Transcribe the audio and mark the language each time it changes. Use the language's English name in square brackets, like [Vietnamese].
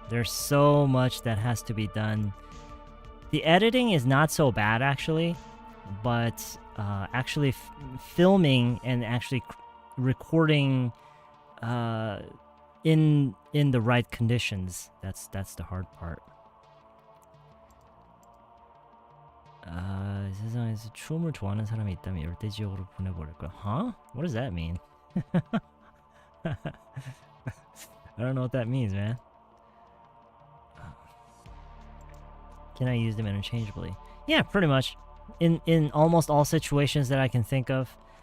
[English] There's so much that has to be done. The editing is not so bad, actually, but actually filming and actually recording in the right conditions, that's the hard part. [Korean] 세상에서 춤을 좋아하는 사람이 있다면 열대 지역으로 보내버릴 거야. [English] Huh? What does that mean? I don't know what that means, man. Can I use them interchangeably? Yeah, pretty much. In almost all situations that I can think of.